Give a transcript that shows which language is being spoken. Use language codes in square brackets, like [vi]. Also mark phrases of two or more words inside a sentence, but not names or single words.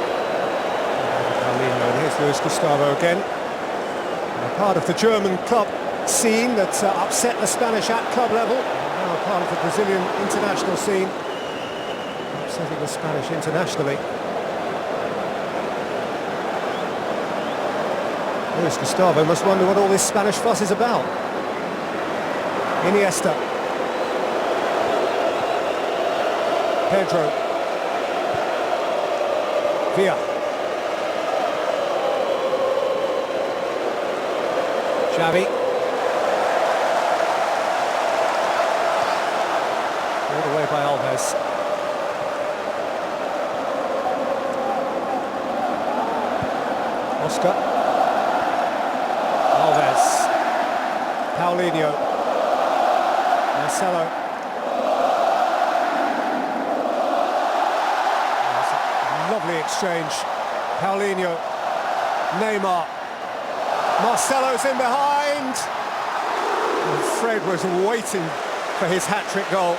[en] And here's Luis Gustavo again. And part of the German club scene that upset the Spanish at club level. Now part of the Brazilian international scene, upsetting the Spanish internationally. Luis Gustavo must wonder what all this Spanish fuss is about. Iniesta. Pedro. Villa. Xavi. All the way by Alves. Oscar. Alves. Paulinho. Marcelo. Lovely exchange. Paulinho. Neymar. Marcelo's in behind. And Fred was waiting for his hat-trick goal.